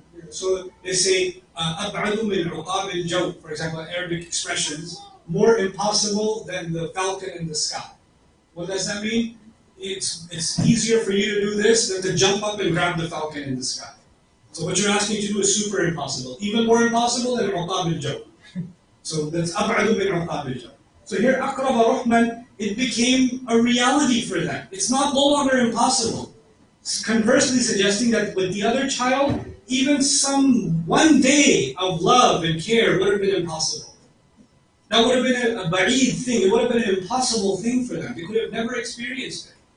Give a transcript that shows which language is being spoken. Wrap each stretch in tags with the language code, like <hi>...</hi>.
<en>So they say,</en> <ar>أَبْعَدُ مِنْ عُقَابِ الْجَوْ,</ar> <en>for example, Arabic expressions, more impossible than the falcon in the sky. What does that mean? It's easier for you to do this than to jump up and grab the falcon in the sky. So what you're asking to do is super impossible. Even more impossible than</en> <ar>عُقَابِ الْجَوْ.</ar> <en>So that's</en> <ar>أَبْعَدُ مِنْ عُقَابِ الْجَوْ.</ar> <en>So here,</en> <ar>أَقْرَبَ رُحْمًا,</ar> <en>it became a reality for them. It's no longer impossible. Conversely suggesting that with the other child, even one day of love and care would have been impossible. That would have been a ba'id thing. It would have been an impossible thing for them. They could have never experienced it.</en>